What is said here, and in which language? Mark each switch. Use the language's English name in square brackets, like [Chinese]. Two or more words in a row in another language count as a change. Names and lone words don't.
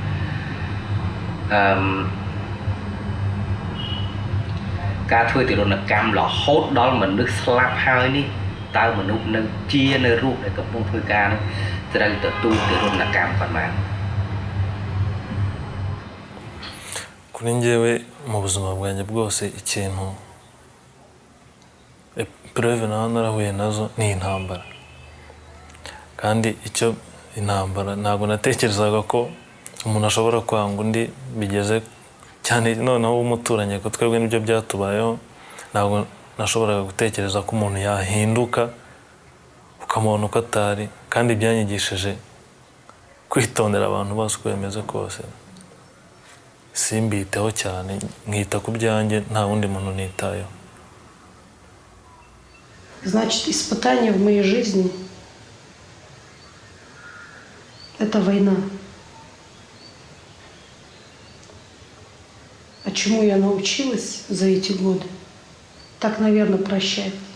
[Khmer] ការធ្វើទារុណកម្មរហូតដល់មនុស្សស្លាប់ហើយនេះតើមនុស្សនៅជានៅរូបដែលកំពុងធ្វើការនេះត្រូវទទួលទារុណកម្មប៉ុន្មាន [Kinyarwanda] kuri njyewe mu buzima bwanjye bwose ikintu preuve naho narahuye nazo ni intambara kandi icyo intambara ntabwo natekerezaga ko umuntu ashobora kwanga undi bigeze cyane noneho umuturanye ko twebwe nibyo byatubayeho ntabwo nashoboraga gutekereza ko umuntu yahinduka ukamubona uko atari kandi byanyigishije kwitondera abantu bose uko bemeze kose simbiteho cyane nkita ku byanjye nta wundi muntu nitayeho. [Russian] Значит, испытание в моей жизни – это война. А чему я научилась за эти годы? Так, наверное, прощать.